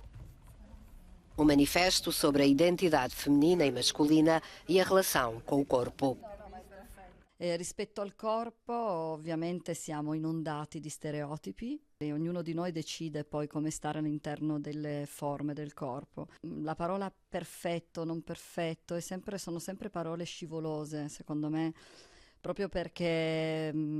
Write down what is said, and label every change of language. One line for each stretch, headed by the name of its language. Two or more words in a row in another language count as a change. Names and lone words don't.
Portuguese: Um manifesto sobre a identidade feminina e masculina e a relação com o corpo.
Italian: Rispetto al corpo, ovviamente siamo inondati di stereotipi e ognuno di noi decide poi come stare all'interno delle forme del corpo. La parola perfetto, non perfetto, sono sempre parole scivolose, secondo me, proprio perché